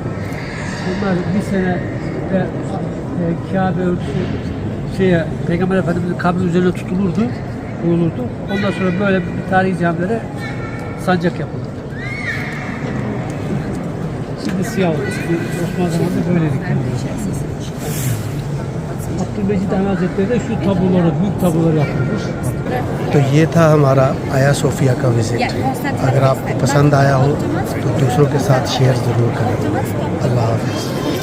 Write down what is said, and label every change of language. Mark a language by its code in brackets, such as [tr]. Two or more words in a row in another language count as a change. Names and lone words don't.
[tr] Bunlar bir sene de Kabe örtüsü Peygamber Efendimiz'in kabri üzerine tutulurdu, koyulurdu. Ondan sonra böyle tarihi camilere sancak yapıldı. Şimdi siyah oldu. Osmanlı zamanında böyleydik. Abdülmecid Han Hazretleri de şu tabloları, büyük tabloları yapılmış. [hi] तो ये था हमारा आया सोफिया का विजिट। अगर आपको पसंद आया हो तो दूसरों के साथ शेयर ज़रूर करें। अल्लाह हाफ़िज़।